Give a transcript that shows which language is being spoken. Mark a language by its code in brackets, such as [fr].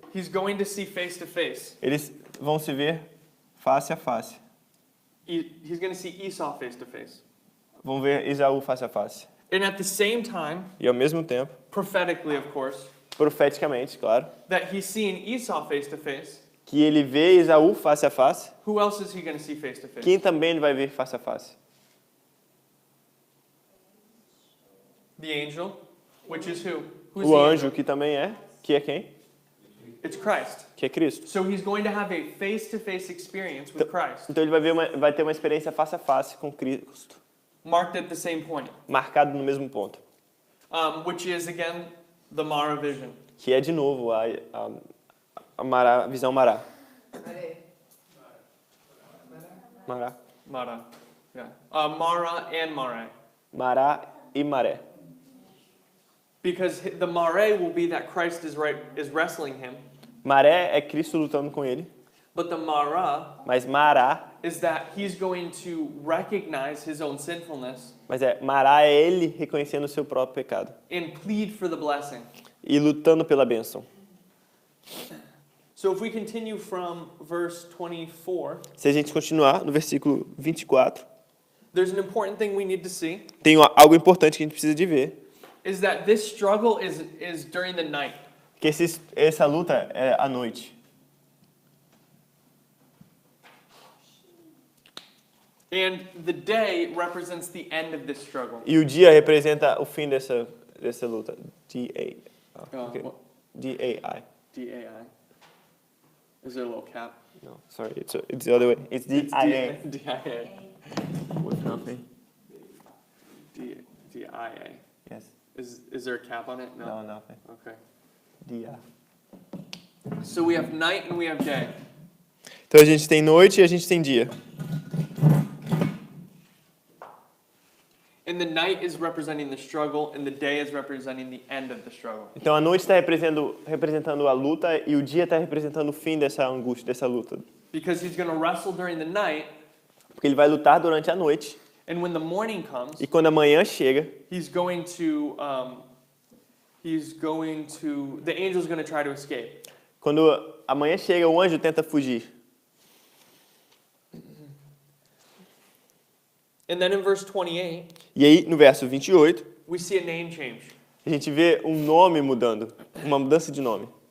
[en] he's going to see face to face. [pt] eles vão se ver face a face. [en] He's going to see Esau face to face. [pt] Vão ver Esaú face a face. [en] And at the same time, [pt] E ao mesmo tempo, [en] prophetically of course, [pt] profeticamente, claro, [en] that he's seeing Esau face to face, [pt] que ele vê Esaú face a face, [en] who else is he going to see face to face? [pt] quem também ele vai ver face a face? [en] The angel, which is who? Who's [pt] O [en] the [pt] anjo, [en] angel? [pt] que também é, que é quem? [en] It's Christ. [pt] Que é Cristo. [en] So he's going to have a face-to-face experience with Christ, [pt] Então ele vai ter uma experiência face a face com Cristo, [en] marked at the same point, [pt] marcado no mesmo ponto, [en] which is again the Mara vision. [pt] que é de novo a visão Mará. Maré. Mará. [en] Mara, yeah. Mara and Mare. [pt] Mará e Maré. [en] Because the Mare will be that Christ is wrestling him, [pt] Maré é Cristo lutando com ele, [en] but the Mara [pt] mas Mará, [en] is that he's going to recognize his own sinfulness [pt] Mará é ele reconhecendo o seu próprio pecado [en] and plead for the blessing. [pt] e lutando pela bênção. [en] So if we continue from verse 24, [pt] Se a gente continuar no versículo 24, [en] there's an important thing we need to see, [pt] tem algo importante que a gente precisa de ver, [en] is that this struggle is during the night. [pt] que essa luta é à noite. [en] And the day represents the end of this struggle. [pt] E o dia representa o fim dessa luta. D-A-I. [en] D-A-I. Is there a little cap? No, sorry, it's the other way. It's D-I-A. D-I-A. With nothing. D-I-A. Yes. Is there a cap on it? No, nothing. Okay. [pt] Dia. [en] So we have night and we have day. [pt] Então a gente tem noite e a gente tem dia. [en] In the night is representing the struggle, and the day is representing the end of the struggle. [pt] Então a noite está representando a luta e o dia está representando o fim dessa angústia, dessa luta. [en] Because he's going to wrestle during the night, [pt] Porque ele vai lutar durante a noite [en] and when the morning comes, [pt] e quando a manhã chega, [en] the angel's going to try to escape. [pt] quando a manhã chega, o anjo tenta fugir. [en] And then in verse 28, [pt] E aí, no verso 28, [en] we see a name change. [pt] a gente vê um nome mudando, uma mudança de nome.